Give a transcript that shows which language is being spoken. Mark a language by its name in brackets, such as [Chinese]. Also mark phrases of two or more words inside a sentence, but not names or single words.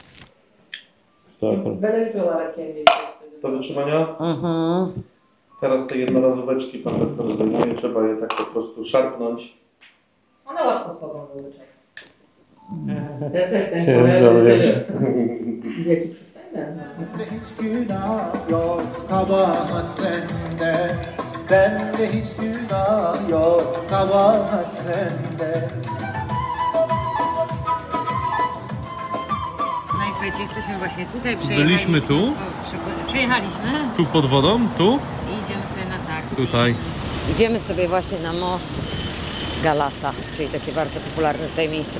[Polish] Do wytrzymania? Teraz te jednorazóweczki pan doktor zdejmuje, trzeba je tak po prostu szarpnąć. One łatwo schodzą zazwyczaj. Jaki przystojny. [Turkish] Hiç günah yok kabahat sende. Bende hiç günah yok kabahat sende. [Polish] No i słuchajcie, jesteśmy właśnie tutaj, Byliśmy tu? Przejechaliśmy Tu pod wodą, tu? i idziemy sobie na taksi. Tutaj. Idziemy sobie właśnie na most Galata, czyli takie bardzo popularne tutaj miejsce.